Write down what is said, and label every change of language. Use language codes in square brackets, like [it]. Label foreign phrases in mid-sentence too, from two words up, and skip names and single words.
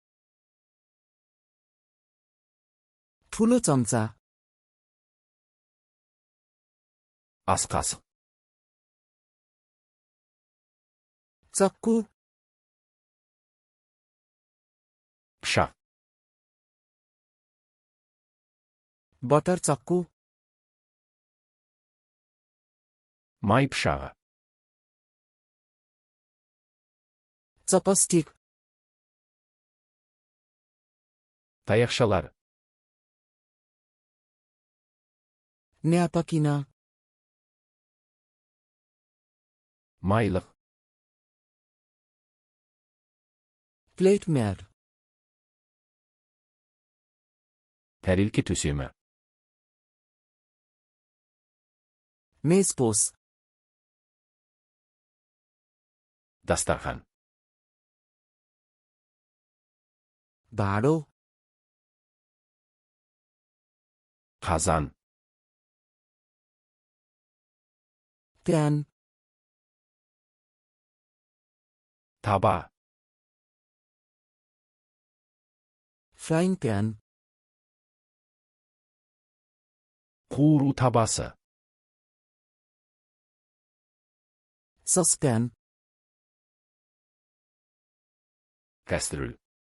[ne] ठुलो चम्चा. [kk] Ас қасық. [ne] चक्कु. [kk] Пышақ. [ne] बटर चक्कु. [kk] Май пышағы. [ne] चपस्टिक. [kk] Таяқшалар. [ne] न्यापकिना. [kk] Майлық. [en] plate mat. [kk] Тәрелке төсемі. [ne] मेज़पोश. [kk] Дастархан. [ne] भाँडो. [kk] Қазан. [ne] प्यान. [kk] Таба. [en] frying pan. [kk] Қуыру табасы. [ne] सॉसपैन. [kk] Кастрюль.